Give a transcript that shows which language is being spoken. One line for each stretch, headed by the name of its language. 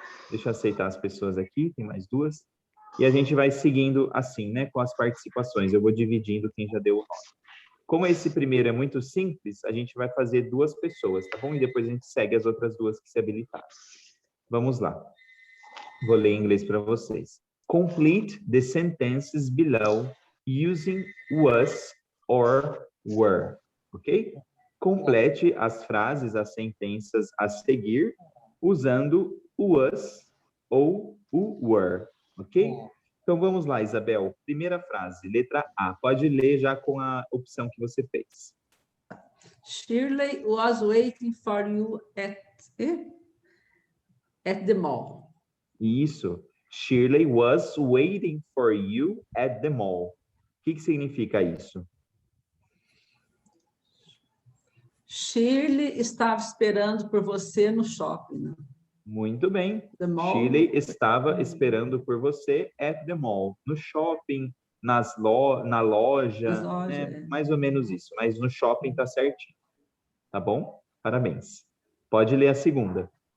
Portuguese: Deixa eu aceitar as pessoas aqui, tem mais 2. E a gente vai seguindo assim, né, com as participações. Eu vou dividindo quem já deu o nome. Como esse primeiro é muito simples, a gente vai fazer 2 pessoas, tá bom? E depois a gente segue as outras 2 que se habilitaram. Vamos lá. Vou ler em inglês para vocês.
English: Complete the sentences below using was or were, ok?
Portuguese: Complete as frases, as sentenças a seguir, usando o was ou o were, ok? Então, vamos lá, Isabel. Primeira frase, letra A. Pode ler já com a opção que você fez.
English: Shirley was waiting for you at the mall.
Portuguese: Isso.
English: Shirley was waiting for you at the mall.
Portuguese: O que significa isso? Shirley estava esperando por você no shopping. Muito bem.
English: The mall.
Portuguese: Shirley estava esperando por você
English: at the mall.
Portuguese: No shopping, na loja, Nas lojas, né? é. Mais ou menos isso. Mas no shopping tá certinho. Tá bom? Parabéns. Pode ler a segunda.